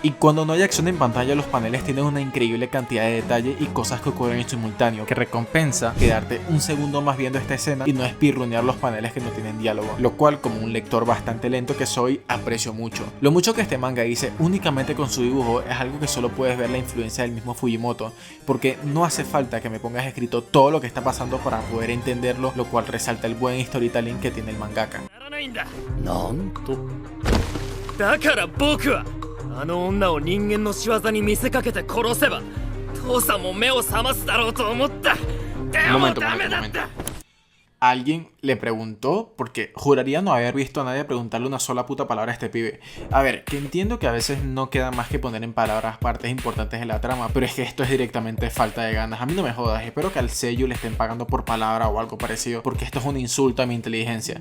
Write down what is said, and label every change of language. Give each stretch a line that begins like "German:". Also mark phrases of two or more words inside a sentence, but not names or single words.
Spanish: Y cuando no hay acción en pantalla, los paneles tienen una increíble cantidad de detalle y cosas que ocurren en simultáneo, que recompensa quedarte un segundo más viendo esta escena y no espirrunear los paneles que no tienen diálogo, lo cual como un lector bastante lento que soy, aprecio mucho. Lo mucho que este manga dice únicamente con su dibujo es algo que solo puedes ver la influencia del mismo Fujimoto, porque no hace falta que me pongas escrito todo lo que está pasando para poder entenderlo, lo cual resalta el buen storytelling que tiene el mangaka.
Japanese: なんとだから僕はあの女を人間の仕業に見せかけて殺せば父さんも目を覚ますだろうと思ったでもダメだった
Spanish: Alguien le preguntó, porque juraría no haber visto a nadie preguntarle una sola puta palabra a este pibe. A ver, que entiendo que a veces no queda más que poner en palabras partes importantes de la trama, pero es que esto es directamente falta de ganas. A mí no me jodas, espero que al sello le estén pagando por palabra o algo parecido, porque esto es un insulto a mi inteligencia.